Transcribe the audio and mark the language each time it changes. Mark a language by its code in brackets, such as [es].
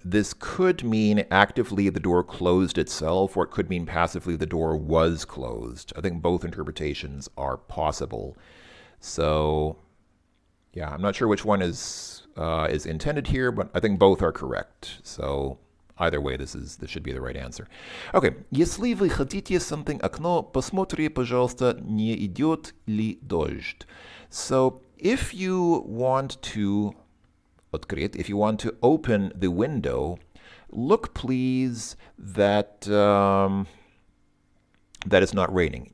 [en] This could mean actively the door closed itself, or it could mean passively the door was closed. I think both interpretations are possible. So, yeah, I'm not sure which one is intended here, but I think both are correct. So, either way, this should be the right answer. Okay. [ru] Если вы хотите something окно, посмотри, пожалуйста, не идет ли дождь. [en] So, if you want to открыть, if you want to open the window, look please that that it's not raining.